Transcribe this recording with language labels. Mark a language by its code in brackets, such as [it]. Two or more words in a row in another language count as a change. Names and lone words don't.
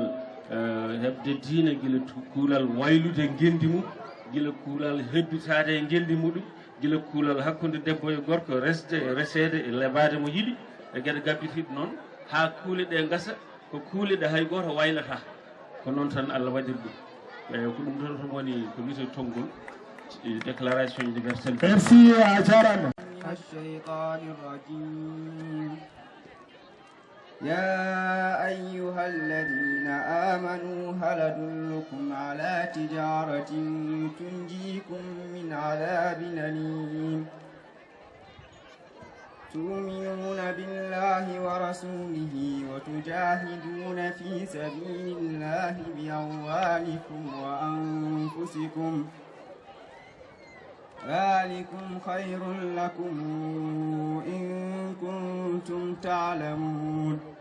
[ff] kuulal heɓde diina gila kuulal waylude ngendi mum gila kuulal hebbitade e ngendi muɗum gila kuulal hakkude debbo e gorko resede e lebade mo yiɗi e gueɗe gabbitiɗe noon ha kuule ɗe gasa ko kuule ɗe hay goto waylata ko noon tan Allah waɗiri ɗum ko ɗum ɗon tan woni ko wiyete tonggol [fr] déclaration universelle. [ff] Merci a jarama. [ar] الشيطان الرجيم يا أيها الذين آمنوا هل أدلكم على تجارة تنجيكم من عذاب أليم تؤمنون بالله ورسوله وتجاهدون في سبيل الله بأموالكم وأنفسكم ذلكم خير لكم إن كنتم تعلمون